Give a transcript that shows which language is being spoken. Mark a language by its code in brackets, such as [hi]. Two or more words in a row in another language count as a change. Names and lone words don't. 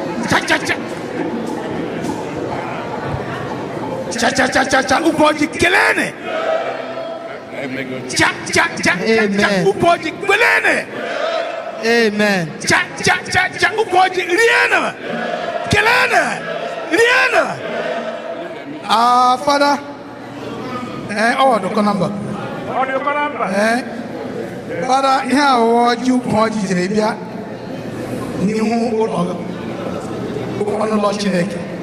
[ig] Cha, cha, cha. Cha, cha, cha, cha, cha. Ukwu ọjị, kelene. Cha, cha, cha, cha, cha. Amen. Ukwu ọjị, kelene. Amen. Cha, cha, cha, cha. Ukwu ọjị, riene. Kelene. Riene. Ah, Father. Eh, ọ dị ụkọ nọmba. Ọ dị ụkọ nọmba. Eh. Father, ihe a wụ ọjị, ukwu ọjị jiri bịa n'ihu ụlọ, ọnụ ụlọ Chineke.